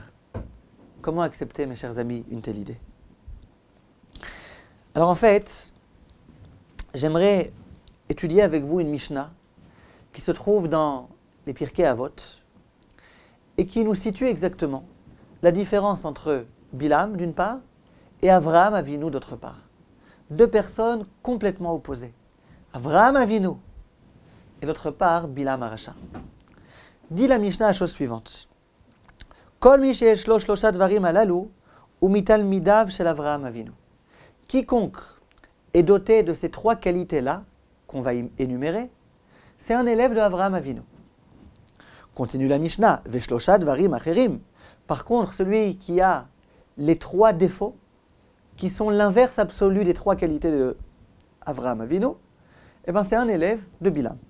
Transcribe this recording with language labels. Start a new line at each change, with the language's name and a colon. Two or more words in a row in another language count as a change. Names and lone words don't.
French: Comment accepter, mes chers amis, une telle idée? Alors en fait, j'aimerais étudier avec vous une Mishnah qui se trouve dans les Pirkei Avot et qui nous situe exactement la différence entre Bilam d'une part et Avraham Avinu d'autre part. 2 personnes complètement opposées. Avraham Avinu et d'autre part Bilam Aracha. Dit la Mishnah la chose suivante.
Hebrew: כל מי שיש בו שלשה דברים הללו מתלמידיו של אברהם אבינו.
French: Quiconque est doté de ces 3 qualités-là, qu'on va énumérer, c'est un élève de Avraham Avinu. Continue la Mishnah,
Hebrew: ושלשה דברים אחרים.
French: Par contre, celui qui a les 3 défauts, qui sont l'inverse absolu des 3 qualités de Avraham Avinu, eh ben c'est un élève de Bilam.